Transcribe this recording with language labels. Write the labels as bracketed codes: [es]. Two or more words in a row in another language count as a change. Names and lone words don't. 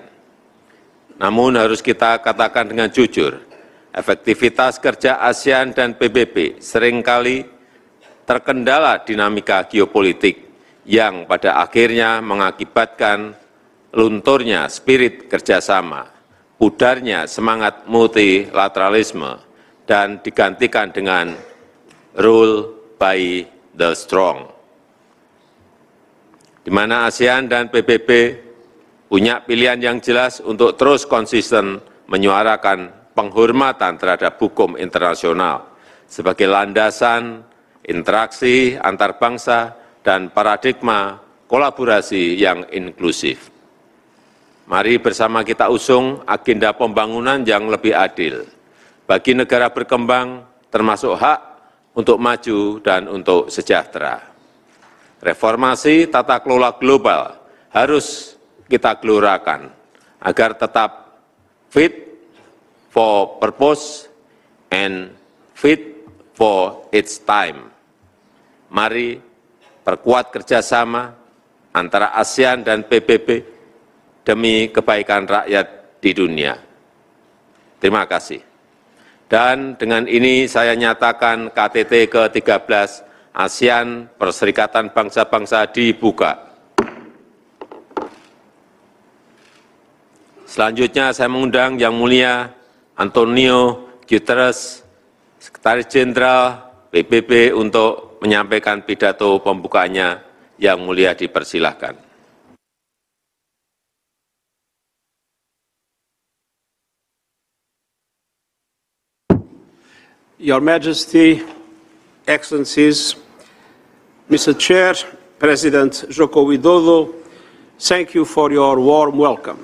[id] Namun harus kita katakan dengan jujur, efektivitas kerja ASEAN dan PBB seringkali terkendala dinamika geopolitik yang pada akhirnya mengakibatkan lunturnya spirit kerjasama, pudarnya semangat multilateralisme, dan digantikan dengan [en] rule by the strong. [id] Di mana ASEAN dan PBB punya pilihan yang jelas untuk terus konsisten menyuarakan penghormatan terhadap hukum internasional sebagai landasan interaksi antar bangsa dan paradigma kolaborasi yang inklusif. Mari bersama kita usung agenda pembangunan yang lebih adil bagi negara berkembang, termasuk hak untuk maju dan untuk sejahtera. Reformasi tata kelola global harus kita gelorakan agar tetap [en] fit for purpose and fit for its time. [id] Mari perkuat kerjasama antara ASEAN dan PBB demi kebaikan rakyat di dunia. Terima kasih. Dan dengan ini saya nyatakan KTT ke-13 ASEAN Perserikatan Bangsa-Bangsa dibuka. Selanjutnya saya mengundang Yang Mulia Antonio Gutteres, Sekretaris Jenderal PBB untuk menyampaikan pidato pembukanya. Yang Mulia dipersilahkan. [en] Your Majesty, Excellencies, Mr. Chair, President Joko Widodo, thank you for your warm welcome.